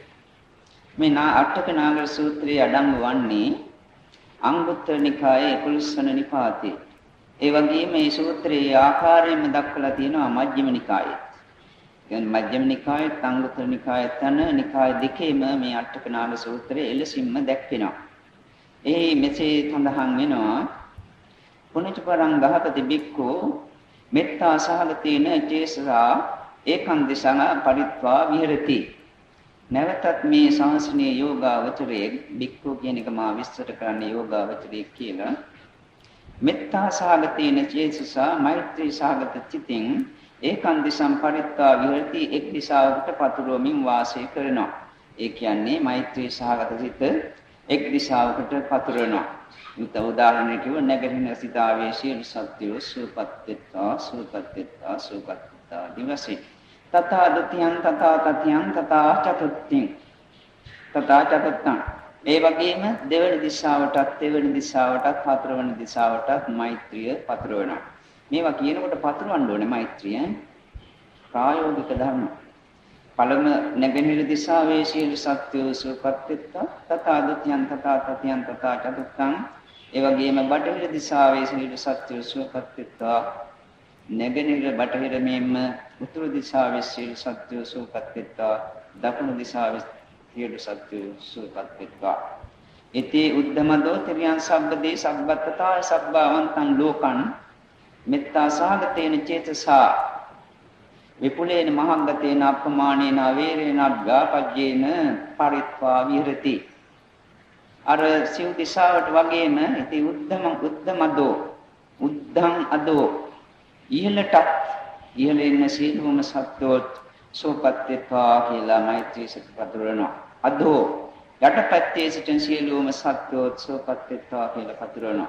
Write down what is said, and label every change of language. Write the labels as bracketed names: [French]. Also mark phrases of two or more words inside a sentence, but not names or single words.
[Sinhala] මේ අට්ඨක නාගර සූත්‍රයේ අඩංගු වන්නේ අංගුත්තර නිකායේ 11 වන නිපාතේ. ඒ වගේම මේ සූත්‍රයේ ආකාරයෙන්ම දක්වලා තියෙනවා මජ්ක්‍ධිම නිකායේ. කියන්නේ මජ්ක්‍ධිම නිකායේ, අංගුත්තර නිකායේ යන නිකාය දෙකේම මේ අට්ඨක නාග සූත්‍රය එලෙසින්ම දැක්වෙනවා. ඒ මෙසේ සඳහන් වෙනවා, [Pali] පුණජපරං ගහපති බික්ඛු මෙත්තා සහගතේන චේසසා ඒකං දිසං පරිත්වා විහෙරති. [Sinhala] නැවතත් මේ ශාසනීය යෝගාවචරයේ බික්ඛු කියන එක මා විස්තර කරන්නේ යෝගාවචරයේ කියලා. [Pali] මෙත්තා සහගතේන චේසසා [Sinhala] මෛත්‍රී සහගත චිතින් [Pali] ඒකං දිසං පරිත්වා විහෙරති, [Sinhala] එක් දිශාවකට පතුරවමින් වාසය කරනවා. ඒ කියන්නේ මෛත්‍රී සහගත සිත එක් දිශාවකට පතුරවනවා. උදාහරණයක් කිව්ව නැගිටින සිතාවේ සියලු සත්‍යෝ සුවපත්ත්වා සුවපත්ත්වා සුවපත්ත්වා [Pali] දිවසේ තථා දුතියං තථා තතියං තථා චතුත්ථින් තථා චතුත්තං. [Sinhala] ඒ වගේම දෙවන දිශාවටත් හතරවන දිශාවටත් මෛත්‍රිය පතුරවනවා. මේවා කියනකොට පතුරවන්න ඕනේ මෛත්‍රිය ප්‍රායෝගික ධර්ම. පළම නැගෙනහිර දිශාවේ සියලු සත්‍යෝ සුවපත්ත්වා [Pali] තථා දුතියං තථා තතියං තථා චතුත්තං. [Sinhala] ඒ වගේම බටහිර දිශාවේ සියලු සත්‍යෝ සුවපත්ත්වා නැගෙනහිර බටහිර මෙන්ම උතුරු දිශාවේ සියලු සත්‍යෝ සුවපත්ත්වා දකුණු දිශාවේ සියලු සත්‍යෝ සුවපත්ත්වා. [Pali] ඉති උද්ධමදෝ තිරියං සබ්බදී සබ්බත්තතා සබ්බවන්තං ලෝකං මෙත්තා සහගතේන චේතසා විපුලේන මහංගතේන අප්පමානේන අවේරේන අභ්‍යාපජ්ජේන පරිත්වා විහෙරති. [Sinhala] අර සිව් දිශාවට වගේම [Pali] ඉති උද්ධං අදෝ [Sinhala] ඉහළට ඉහළ ඉන්න සියලුම සත්වෝ සෝපත්ත්වා කියලා මෛත්‍රී සිත පතුරවනවා. අදෝ යටපැත්තේ සිටින සියලුම සත්වෝ සෝපත්ත්වා කියලා පතුරවනවා.